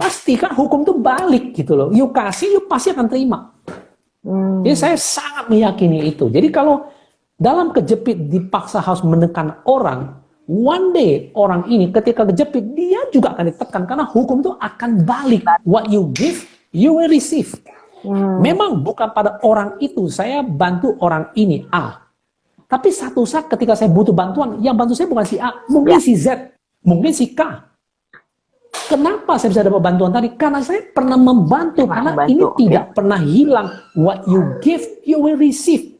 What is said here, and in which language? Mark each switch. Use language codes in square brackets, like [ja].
[id] Pasti kan hukum itu balik gitu loh. [en] You [id] kasih, [en] you [id] pasti akan terima. Jadi saya sangat meyakini itu. Jadi kalau dalam kejepit dipaksa harus menekan orang, [en] one day [id] orang ini ketika kejepit dia juga akan ditekan karena hukum itu akan balik. [en] What you give, you will receive. [id] Memang bukan pada orang itu, saya bantu orang ini A. Tapi satu saat ketika saya butuh bantuan, yang bantu saya bukan si A, mungkin si Z, mungkin si K. Kenapa saya bisa dapat bantuan tadi? Karena saya pernah membantu, karena ini tidak pernah hilang. [en] What you give, you will receive.